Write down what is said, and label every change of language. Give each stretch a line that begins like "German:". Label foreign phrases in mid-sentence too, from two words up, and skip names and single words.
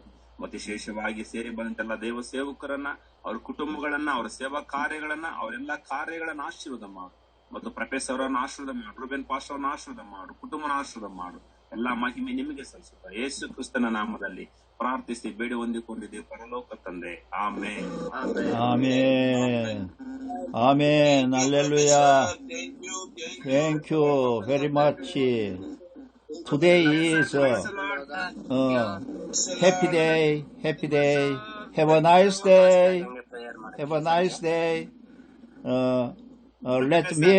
Kannada: ಮತ್ತೆ ವಿಶೇಷವಾಗಿ ಸೇರಿ ಬಂದಂತೆಲ್ಲ ದೇವ ಸೇವಕರನ್ನ ಅವ್ರ ಕುಟುಂಬಗಳನ್ನ ಅವರ ಸೇವಾ ಕಾರ್ಯಗಳನ್ನ ಅವರೆಲ್ಲ ಕಾರ್ಯಗಳನ್ನ ಆಶೀರ್ವಾದ ಮಾಡು. ಮತ್ತು ಪ್ರೊಫೆಸರ್ ಅವರನ್ನ ಆಶೀರ್ವಾದ ಮಾಡು, ರೂಬೆನ್ ಪಾಸ್ಟರ್ ಅವರನ್ನ ಆಶೀರ್ವಾದ ಮಾಡು, ಕುಟುಂಬನ ಆಶೀರ್ವಾದ ಮಾಡು. ಎಲ್ಲಾ ಮಹಿಮೆ ನಿಮಗೆ ಸಲ್ಲಿಸುತ್ತಾ ಯೇಸು ಕ್ರಿಸ್ತನ ನಾಮದಲ್ಲಿ ಪ್ರಾರ್ಥಿಸಿ ಬೇಡಿ ಹೊಂದಿಕೊಂಡಿದ್ದೀವಿ ಪರಲೋಕ ತಂದೆ. ಆಮೆನ್.
Korean: 아멘. 아멘. 할렐루야.
English: Thank you very much. Today is happy day. Happy day. Have a nice day. Have a nice day. Let's meet